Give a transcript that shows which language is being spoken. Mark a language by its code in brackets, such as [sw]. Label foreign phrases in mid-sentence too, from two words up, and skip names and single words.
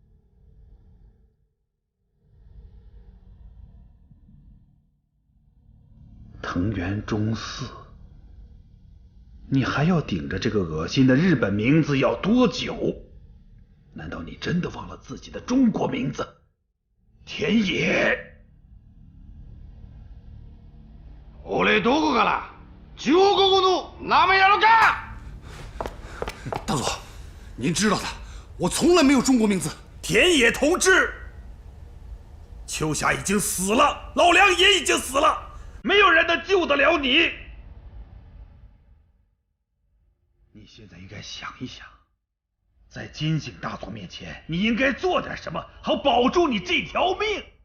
[zh] 藤原忠嗣，你还要顶着这个恶心的日本名字要多久？难道你真的忘了自己的中国名字？田野。 [ja] 俺どこから中国語の名前やろか？ [zh] 大佐，您知道的，我从来没有中国名字。田野同志，秋霞已经死了，老梁也已经死了，没有人能救得了你。你现在应该想一想，在金井大佐面前，你应该做点什么，好保住你这条命。